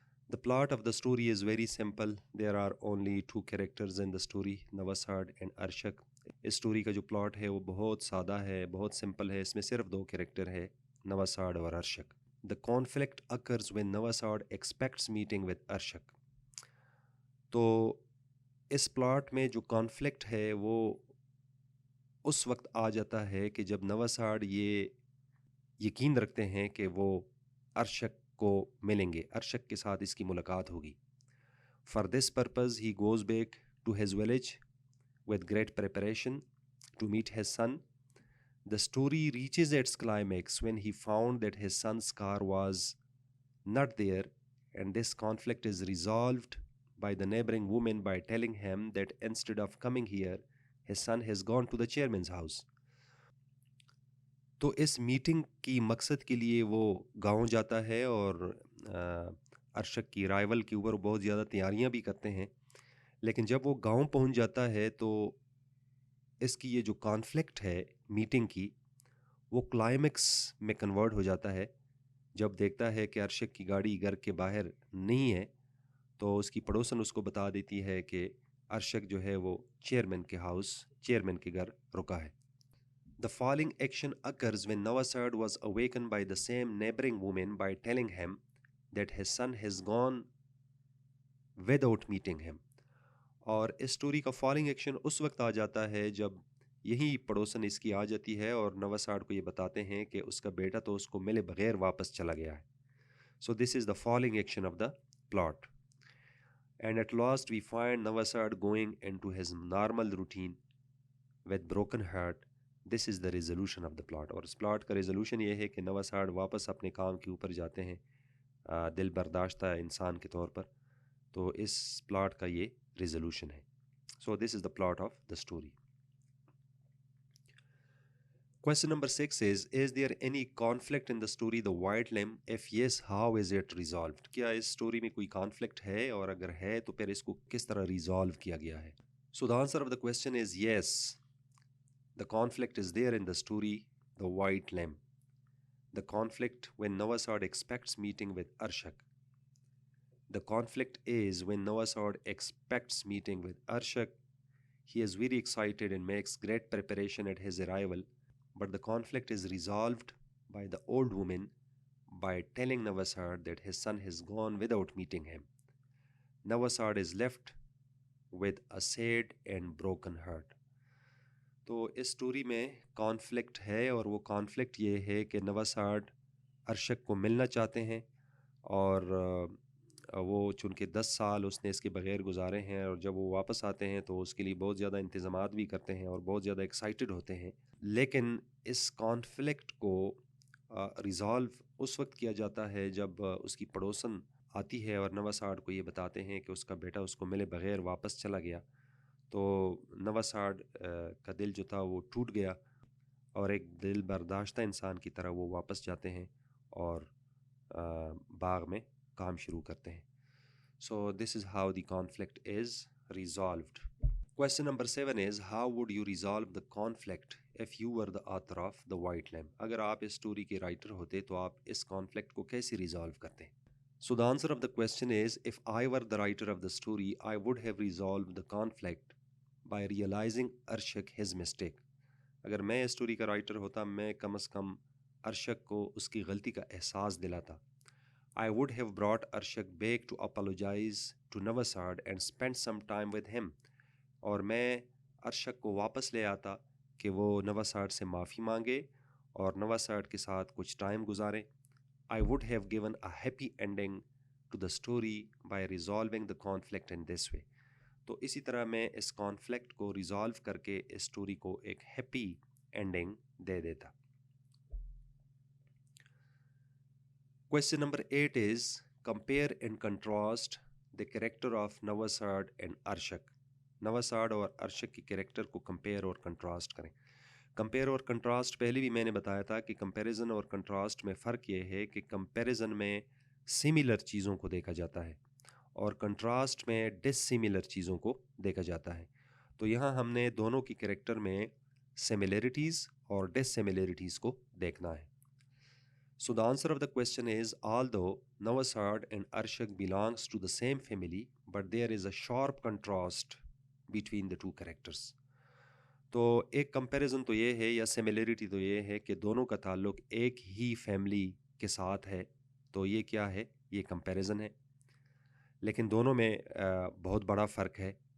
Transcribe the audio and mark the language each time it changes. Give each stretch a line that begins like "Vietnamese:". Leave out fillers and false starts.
English: The plot of the story is very simple. There are only two characters in the story, Navasad and Arshak.
Urdu: اس story کا جو plot ہے وہ بہت سادہ ہے، بہت سمپل ہے. اس میں صرف دو کریکٹر ہے، نواساد اور Arshak.
English: The conflict occurs when Navasad expects meeting with Arshak.
Urdu: تو اس پلاٹ میں جو کانفلکٹ ہے وہ اس وقت آ جاتا ہے کہ جب نواساد یہ یقین رکھتے ہیں کہ وہ ارشک کو ملیں گے، ارشک کے ساتھ اس کی ملاقات ہوگی.
English: For this purpose he goes back to his village with great preparation to meet his son. The story reaches its climax when he found that his son's car was not there, and this conflict is resolved by the neighboring woman by telling him that instead of coming here, his son has gone to the chairman's house.
Urdu: تو اس meeting کی مقصد کے لیے وہ گاؤں جاتا ہے اور ارشک کی رائیول کے اوپر بہت زیادہ تیاریاں بھی کرتے ہیں. لیکن جب وہ گاؤں پہنچ جاتا ہے تو اس کی یہ جو کانفلکٹ ہے میٹنگ کی وہ کلائمیکس میں کنورٹ ہو جاتا ہے جب دیکھتا ہے کہ ارشک کی گاڑی گھر کے باہر نہیں ہے. تو اس کی پڑوسن اس کو بتا دیتی ہے کہ ارشک جو ہے وہ چیئرمین کے گھر رکا ہے.
English: The following action occurs when Nawasad was awakened by the same neighboring woman by telling him that his son has gone without meeting him.
Urdu: اور اس سٹوری کا فالوئنگ ایکشن اس وقت آ جاتا ہے جب یہی پڑوسن اس کی آ جاتی ہے اور نواساڈ کو یہ بتاتے ہیں کہ اس کا بیٹا تو اس کو ملے بغیر واپس چلا گیا ہے.
English: So this is the following action of the plot. And at last we find Nawasad going into his normal routine with broken heart. This is the resolution of the plot.
Urdu: اور اس پلاٹ کا resolution یہ ہے کہ نواساڈ واپس اپنے کام کے اوپر جاتے ہیں دل برداشتہ انسان کے طور پر. تو اس پلاٹ کا یہ ریزولوشن ہے.
English: So this is the plot of the story. Question number 6 is there any conflict in the story The White Lamb? If yes, how is it resolved?
Urdu: کیا اس سٹوری میں کوئی کانفلکٹ ہے اور اگر ہے تو پھر اس کو کس طرح ریزالو کیا گیا ہے؟
English: So the answer of the question is yes. The conflict is there in the story The White Lamb. The conflict when Nawasad expects meeting with Arshak. The conflict is when Nawasad expects meeting with Arshak. He is very excited and makes great preparation at his arrival. But the conflict is resolved by the old woman by telling Nawasad that his son has gone without meeting him. Nawasad is left with a sad and broken heart.
Urdu: تو اس story میں conflict ہے اور وہ conflict یہ ہے کہ نواساڈ ارشک کو ملنا چاہتے ہیں اور وہ چونکہ 10 سال اس نے اس کے بغیر گزارے ہیں اور جب وہ واپس آتے ہیں تو اس کے لیے بہت زیادہ انتظامات بھی کرتے ہیں اور بہت زیادہ ایکسائٹڈ ہوتے ہیں. لیکن اس کانفلکٹ کو ریزالو اس وقت کیا جاتا ہے جب اس کی پڑوسن آتی ہے اور نواساڈ کو یہ بتاتے ہیں کہ اس کا بیٹا اس کو ملے بغیر واپس چلا گیا. تو نواساڈ کا دل جو تھا وہ ٹوٹ گیا اور ایک دل برداشتہ انسان کی طرح وہ واپس جاتے ہیں اور باغ میں کام شروع کرتے ہیں.
English: So this is how the conflict is resolved. Question number 7 is how would you resolve the conflict if you were the author of The White Lamb?
Urdu: اگر آپ اس سٹوری کے رائٹر ہوتے تو آپ اس کانفلکٹ کو کیسے ریزالو کرتے ہیں؟
English: So the answer of the question is if I were the writer of the story, I would have resolved the conflict by realizing Arshak his mistake.
Urdu: اگر میں اس سٹوری کا رائٹر ہوتا میں کم از کم ارشک کو اس کی غلطی کا احساس دلاتا.
English: I would have brought Arshak back to apologize to Nawasad and spend some time with him.
Urdu: اور میں ارشک کو واپس لے آتا کہ وہ نواساڈ سے معافی مانگے اور نواساڈ کے ساتھ کچھ ٹائم گزارے.
English: I would have given a happy ending to the story by resolving the conflict in this way.
Urdu: تو اسی طرح میں اس کانفلکٹ کو ریزالو کر کے اس سٹوری کو ایک ہیپی اینڈنگ دے دیتا.
English: Question number 8 is compare and contrast the character of Nawasad and Arshak.
Urdu: نواساڈ اور ارشک کی کریکٹر کو کمپیئر اور کنٹراسٹ کریں. کمپیئر اور کنٹراسٹ پہلے بھی میں نے بتایا تھا کہ کمپیریزن اور کنٹراسٹ میں فرق یہ ہے کہ کمپیریزن میں سملر چیزوں کو دیکھا جاتا ہے اور کنٹراسٹ میں ڈس سملر چیزوں کو دیکھا جاتا ہے. تو یہاں ہم نے دونوں کی کریکٹر میں سملیرٹیز اور ڈس سملیرٹیز کو دیکھنا ہے.
English: So the answer of the question is although Nawasad and Arshak belongs to the same family, but there is a sharp contrast between the two characters.
Urdu: تو ایک کمپیریزن تو یہ ہے یا سملیرٹی تو یہ ہے کہ دونوں کا تعلق ایک ہی فیملی کے ساتھ ہے. تو یہ کیا ہے؟ یہ کمپیریزن ہے. لیکن دونوں میں بہت بڑا فرق ہے.